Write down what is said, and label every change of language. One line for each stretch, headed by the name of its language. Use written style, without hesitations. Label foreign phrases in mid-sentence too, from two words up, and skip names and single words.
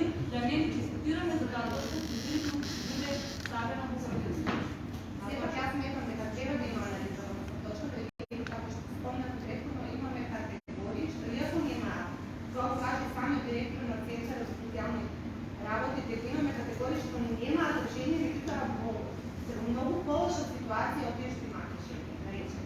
Bulgarian: да не дискутираме за тази точка, предварително да бъде ставена по съвместно.
Macedonian: Все пак аз смятам дека треба да има анализирана точка, да видим како ще се спомня конкретно, но имаме категории, што иако нема, тоа каже самиот директор на Центар за социјални работи, дека имаме категории што немаат решение, меѓутоа во многу полоша ситуација од тие што имаат решение, да речем.